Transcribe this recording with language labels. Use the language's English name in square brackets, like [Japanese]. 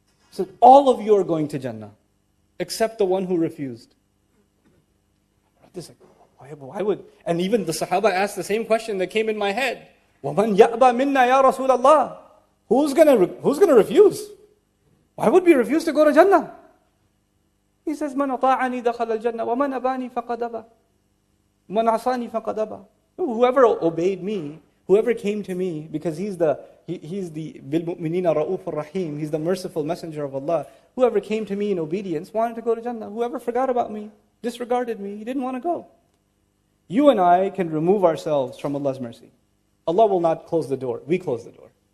[English] He said, all of you are going to Jannah, except the one who refused. Why would? And even the Sahaba asked the same question that came in my head. [Arabic] وَمَنْ يَأْبَى مِنَّا يَا رَسُولَ اللَّهِ. [English] Who's going to refuse? Why would we refuse to go to Jannah? He says, [Arabic] مَنْ أَطَاعَنِي دَخَلَ الْجَنَّةِ وَمَنْ أَبَانِي فَقَدْ أَبَى مَنْ عَصَانِي فَقَدْ أَبَى. [English] Whoever obeyed me, whoever came to me, because he's the [Arabic] بِالْمُؤْمِنِينَ رَؤُوفٌ رَحِيمٌ, [English] he's the merciful messenger of Allah. Whoever came to me in obedience wanted to go to Jannah. Whoever forgot about me, disregarded me, he didn't want to go. You and I can remove ourselves from Allah's mercy. Allah will not close the door. We close the door.